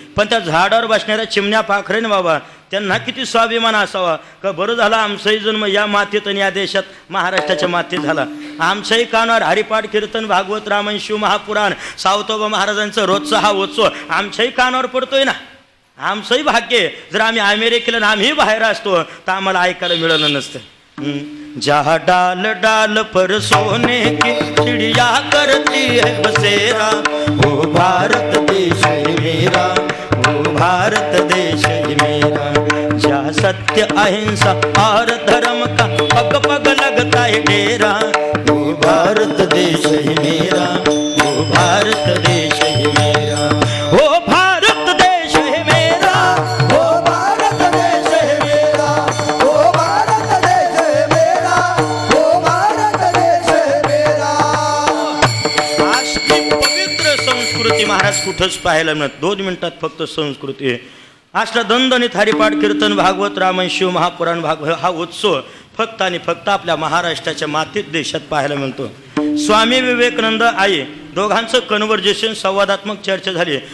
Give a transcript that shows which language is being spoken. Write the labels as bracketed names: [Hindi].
[Marathi] पण त्या झाडावर बसणाऱ्या चिमण्या पाखरेन बाबा त्यांना किती स्वाभिमान असावा का बरं झालं आमचाही जन्म या मातीत आणि या देशात महाराष्ट्राच्या मातीत झाला. आमच्याही कानावर हरिपाठ कीर्तन भागवत रामायण शिव महापुराण सावतोबा महाराजांचा रोजचा हा उत्सव आमच्याही कानावर पडतोय ना. आमचंही भाग्य आहे. जर आम्ही अमेरिकेला ना आम्ही बाहेर असतो तर आम्हाला ऐकायला मिळालं नसतं. [Hindi] जहाँ डाल डाल पर सोने की चिड़िया करती है बसेरा, वो भारत देश है मेरा, वो भारत देश है मेरा. जहाँ सत्य अहिंसा और धर्म का पग पग लगता है डेरा, वो भारत देश है मेरा, वो भारत देश है मेरा, वो भारत देश है मेरा, वो भारत देश है मेरा, वो भारत देश है मेरा, वो भारत देश है मेरा. [Marathi] असली पवित्र संस्कृती महाराज कुठंच पाहायला मिळत. 2 मिनिटात फक्त संस्कृती असला दणदणीत हरिपाठ कीर्तन भागवत रामायण शिव महापुराण हा उत्सव फक्त आणि फक्त आपल्या महाराष्ट्राच्या मातीत देशात पाहायला मिळतो. स्वामी विवेकानंद आई दोघांचं कन्व्हर्जेशन संवादात्मक चर्चा झाली.